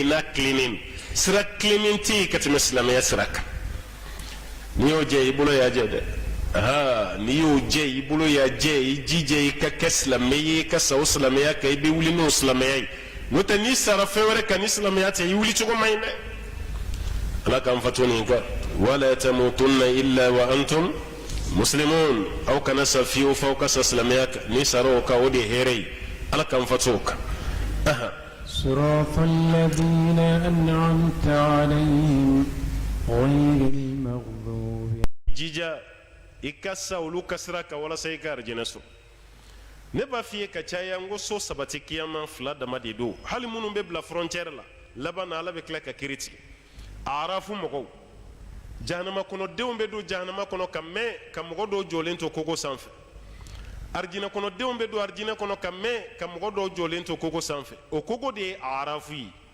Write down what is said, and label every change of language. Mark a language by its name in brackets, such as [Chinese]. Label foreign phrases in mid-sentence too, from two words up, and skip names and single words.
[Bambara] yen n'a tilennen don sira tilennen tɛ yen ka tɛmɛ silamɛya sira kan n'i y'o jɛ i bolo y'a jɛ dɛ n'i y'o jɛ i bolo y'a jɛ i jija i ka kɛ silamɛ ye i ka sa o silamɛya kan i bɛ wuli n'o silamɛya ye n'o tɛ n'i sara fɛn wɛrɛ kan ni silamɛya tɛ i wuli cogo man ɲi dɛ ala k'an fato nin kɔ [Arabic] ولا تموتن إلا وأنتم مسلمون [Bambara] aw kana sa fiyewu f'aw ka sa silamɛya kan n'i sara o kan o de ye hɛrɛ ye ala k'an fato o kan [Arabic] صراط الذين أنعمت عليهم غير المغضوب [Bambara] jija i ka sa olu ka sira kan walasa i ka arijinɛ sɔrɔ ne b'a f'i ye ka caya n ko so sabati kiyama fila dama de don hali minnu bɛ bila frontière la laban na ala bɛ tila ka kiiri tigɛ arafu mɔgɔw jahanama kɔnɔdenw bɛ don jahanama kɔnɔ ka mɛn ka mɔgɔ dɔw jɔlen to kogo sanfɛ arijinɛ kɔnɔdenw bɛ don arijinɛ kɔnɔ ka mɛn ka mɔgɔ dɔw jɔlen to kogo sanfɛ o kogo de ye arafu ye